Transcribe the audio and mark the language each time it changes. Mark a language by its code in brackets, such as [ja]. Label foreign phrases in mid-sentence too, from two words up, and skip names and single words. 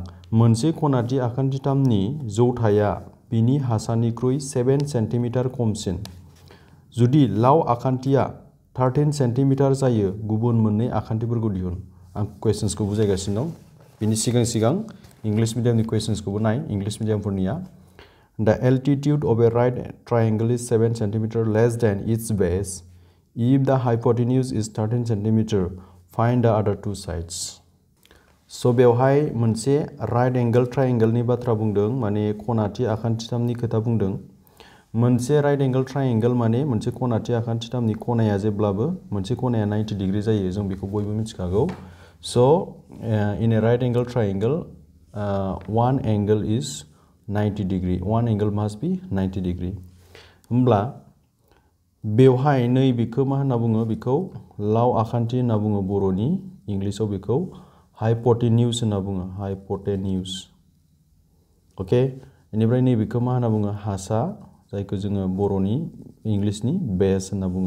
[brx] मोनसे खनाथि आखान्थिथामनि जौथाया बिनि हासानिख्रुइ 7 सेन्टिमिटार खमसिन. जुदि लाव आखान्थिया 13 सेन्टिमिटार जायो, गुबुन मोननै आखान्थिफोरखौ दिहुन. आं क्वेश्चन्सखौ बुजायगासिनो दं. बिनि सिगां इंलिश मिडियामनि क्वेश्चन्सखौबो नाय, इंलिश मिडियामफोरनिया. [en] The altitude of a right triangle is 7 centimeter less than its base. If the hypotenuse is 13 centimeter, find the other two sides. [brx] So बेवहाय मोनसे [en] right angle triangleनि [brx] बाथ्रा बुंदों, माने खनाथि आखान्थिथामनि खोथा बुंदों. मोनसे [en] right angle triangle [brx] माने मोनसे खनाथि आखान्थिथामनि खनाया जेब्लाबो मोनसे खनाया 90 डिग्री जायो, जों बेखौ बयबो मिथिखागौ. [en] so in a right angle triangle one angle is 90 degree. One angle must be 90 degree. [brx] होमब्ला बेवहाय नैबेखौ मा होनना बुङो? बेखौ लाव आखान्थि होनना बुङो बर'नि, इंलिशआव बेखौ हाइपोटेन्यूज होनना बुङो, हाइपोटेन्यूज. ओके बेनिफ्राय नैबेखौ मा होनना बुङो? हासा, जायखौ जोङो बर'नि इंलिशनि बेस होनना बुङो.